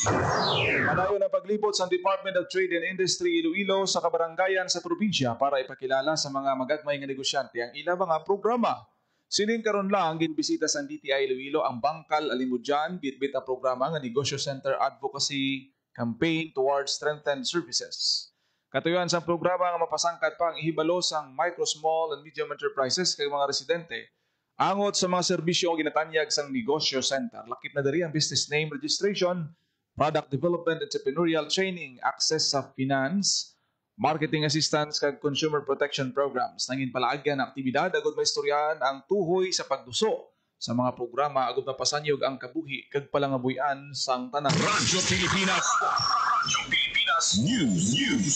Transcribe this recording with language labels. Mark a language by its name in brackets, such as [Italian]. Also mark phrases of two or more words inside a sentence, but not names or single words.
[Hiligaynon] Manayo na paglibot sa Department of Trade and Industry Iloilo sa kabaranggayan sa probinsya para ipakilala sa mga magagmay nga negosyante ang ilang mga programa. Sining karon lang ginbisita sa DTI Iloilo ang Bangkal Alimudjan bitbit ang programa nga Negosyo Center Advocacy Campaign towards Strengthened Services. Katuyan sa programa nga mapasangkat pa ang ihibalo sang micro, [English] small and medium enterprises [Hiligaynon] kay mga residente angot sa mga serbisyo nga ginatanyag sang Negosyo Center. Lakip na diri ang [English] business name registration, product development, entrepreneurial training, access sa finance, marketing assistance kag consumer protection programs. [Hiligaynon] Nangin palaagyan ang aktibidad agud maistoryahan ang tuhoy sa pagduso sa mga programa agud mapasanyog ang kabuhi kag palangabuyan sang tanan. Radyo Pilipinas News.